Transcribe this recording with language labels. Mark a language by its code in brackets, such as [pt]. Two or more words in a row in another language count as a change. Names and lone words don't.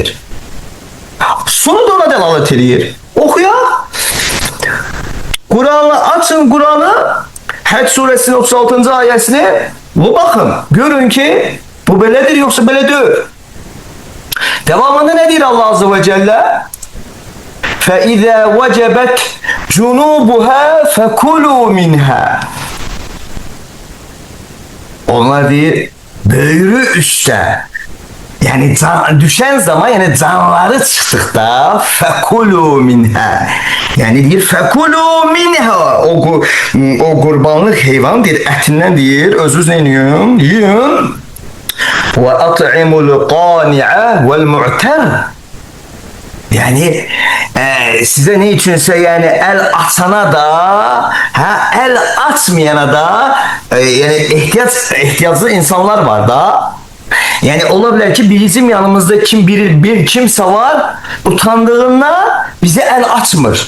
[tr] Sonu da ona delalet ediyor. Okuya. Açın Kur'an'ı, Hac suresinin 36. ayetini bakın. Görün ki bu böyledir yoksa böyle değil. Devamında ne diyor Allah [ar] عز وجل? فَاِذَا وَجَبَتْ جُنُوبُهَا فَكُلُوا مِنْهَا. [tr] Onlar diyor böğrü üstte, yani düşen zaman, yani canları çıktıkta [ar] فَكُلُوا مِنْهَا. [tr] Yani diyor [ar] فَكُلُوا مِنْهَا. [tr] O kurbanlık hayvan diyor, etinden diyor, özünüz ne yiyin. [ar] وَاَطْعِمُ الْقَانِعَ وَالْمُعْتَرِ. [tr] Yani size ne içinse, yani el açana da, el açmayana da, yani ihtiyaclı insanlar var da. Yani olabilir ki bizim yanımızda bir kimse var, utandığında bize el açmır.